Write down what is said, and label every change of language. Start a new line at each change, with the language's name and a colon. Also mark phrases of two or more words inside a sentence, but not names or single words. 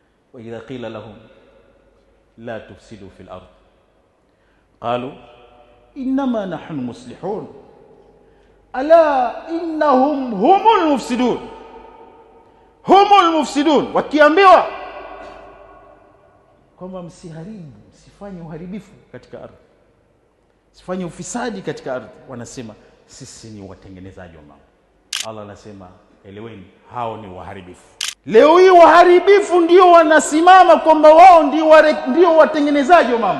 Arabic: وإذا قيل لهم لا تفسدوا في الأرض قالوا إنما نحن مصلحون ألا إنهم هم المفسدون هم المفسدون.
Swahili: Wakiambiwa kwamba msiharibu, msifanye uharibifu katika ardhi, msifanye ufisadi katika ardhi, wanasema sisi ni watengenezaji wa mambo. Allah anasema eleweni, hao ni waharibifu. Leo hii waharibifu ndio wanasimama kwamba wao ndio watengenezaji wa mambo.